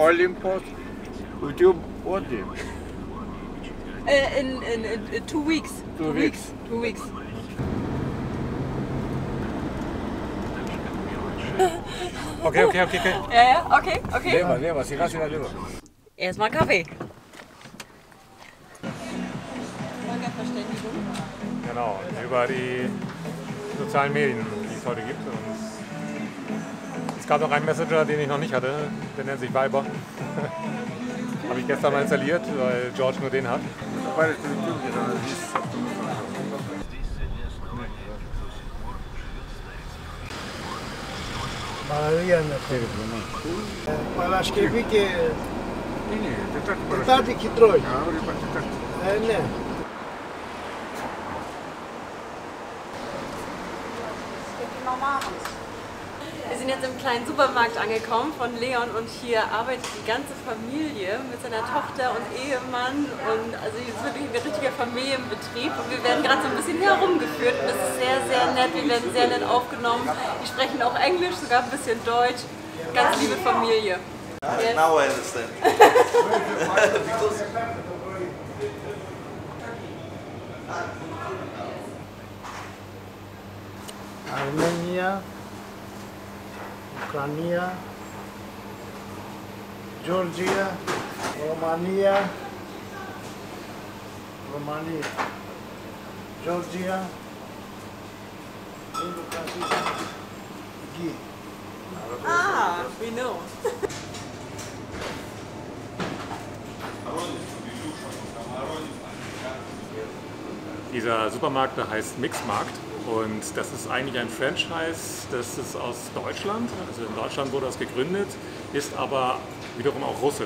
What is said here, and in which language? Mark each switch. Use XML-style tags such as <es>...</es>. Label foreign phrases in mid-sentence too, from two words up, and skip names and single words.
<en>Olympus. YouTube Olymp. In 2 weeks. 2 weeks. 2 weeks. Okay.</en> <de>Ja, okay. Leber, siga Leber. Erstmal Kaffee. Verständigung. Genau, über die sozialen Medien, die es heute gibt. Und es gab noch einen Messenger, den ich noch nicht hatte, der nennt sich Viber. Habe ich gestern mal installiert, weil George nur den hat.</de> <el>Παρασκευή και Τετάρτη και τρώει. Ναι.</el> <de>Wir sind jetzt im kleinen Supermarkt angekommen von Leon und hier arbeitet die ganze Familie mit seiner Tochter und Ehemann und also hier ist wirklich ein richtiger Familienbetrieb und wir werden gerade so ein bisschen herumgeführt und das ist sehr, sehr nett, wir werden sehr nett aufgenommen, die sprechen auch Englisch, sogar ein bisschen Deutsch, ganz liebe Familie.</de> <en>Yes. Now I understand. Because Armenia, Ukraine, Georgia, Romania, Georgia, Ah, we know.</en> <de>Dieser Supermarkt, der heißt Mixmarkt und das ist eigentlich ein Franchise, das ist aus Deutschland. Also in Deutschland wurde das gegründet, ist aber wiederum auch russisch.</de>